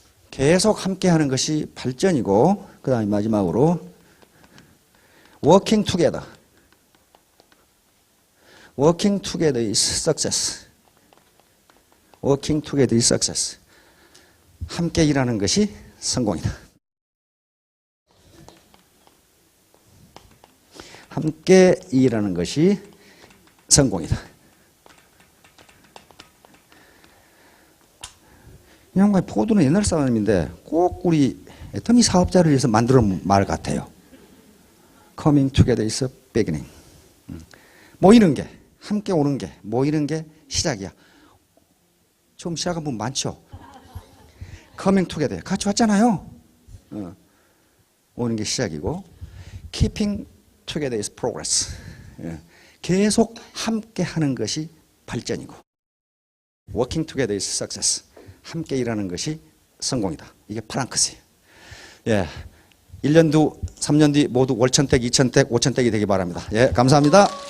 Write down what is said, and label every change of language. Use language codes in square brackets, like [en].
[ko] 계속 함께 하는 것이 발전이고 그 다음에 마지막으로 [en] working together. Working together is success. Working together is success. [ko] 함께 일하는 것이 성공이다. 함께 일하는 것이 성공이다. 이 양반이 포드는 옛날 사람인데 꼭 우리 애터미 사업자를 위해서 만들어 말 같아요. [en] Coming together is a beginning. [ko] 모이는 게, 함께 오는 게, 모이는 게 시작이야. 처음 시작한 분 많죠? [en] Coming together. [ko] 같이 왔잖아요. 오는 게 시작이고 [en] Keeping together is progress. [ko] 계속 함께 하는 것이 발전이고 [en] Working together is success. [ko] 함께 일하는 것이 성공이다. 이게 프랑크스예요. 예. 1년 뒤, 3년 뒤 모두 월천택, 2천택, 5천택이 되기 바랍니다. 예, 감사합니다.